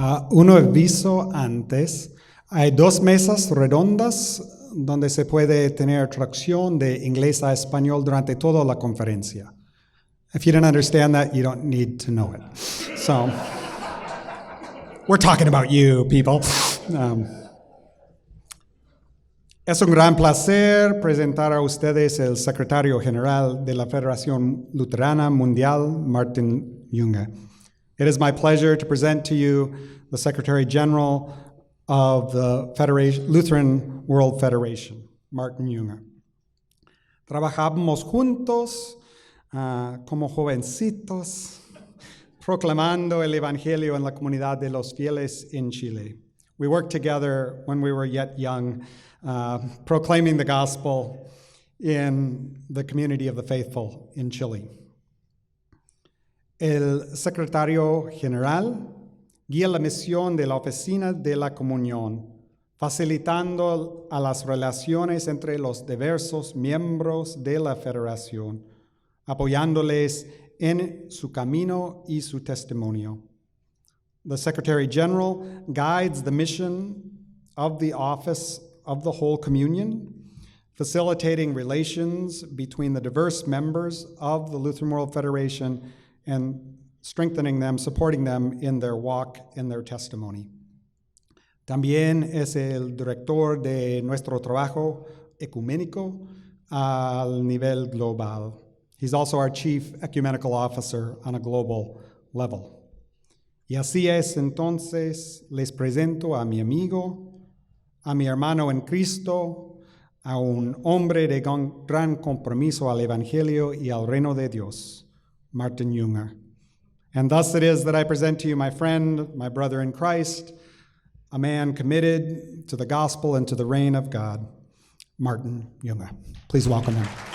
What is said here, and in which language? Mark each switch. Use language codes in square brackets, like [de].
[es] Uno aviso antes, hay dos mesas redondas donde se puede tener traducción de inglés a español durante toda la conferencia. [en] If you didn't understand that, you don't need to know it. So, we're talking about you, people. [es] Es un gran placer presentar a ustedes el secretario general de la Federación Luterana Mundial, Martin Junge. [en] It is my pleasure to present to you the Secretary General of the Lutheran World Federation, Martin Junge. [es] Trabajamos juntos como jovencitos, proclamando el Evangelio en la comunidad de los fieles en Chile. [en] We worked together when we were yet young, proclaiming the gospel in the community of the faithful in Chile. [es] El secretario general guía la misión de la Oficina de la Comunión, facilitando a las relaciones entre los diversos miembros de la federación, apoyándoles en su camino y su testimonio. [en] The Secretary General guides the mission of the Office of the Whole Communion, facilitating relations between the diverse members of the Lutheran World Federation and strengthening them, supporting them in their walk and their testimony. [es] También es el director de nuestro trabajo ecuménico al nivel global. [en] He's also our chief ecumenical officer on a global level. [es] Y así es, entonces, les presento a mi amigo, a mi hermano en Cristo, a un hombre de gran compromiso al Evangelio y al reino de Dios, Martin Junge. [en] And thus it is that I present to you my friend, my brother in Christ, a man committed to the gospel and to the reign of God, Martin Junge. Please welcome him.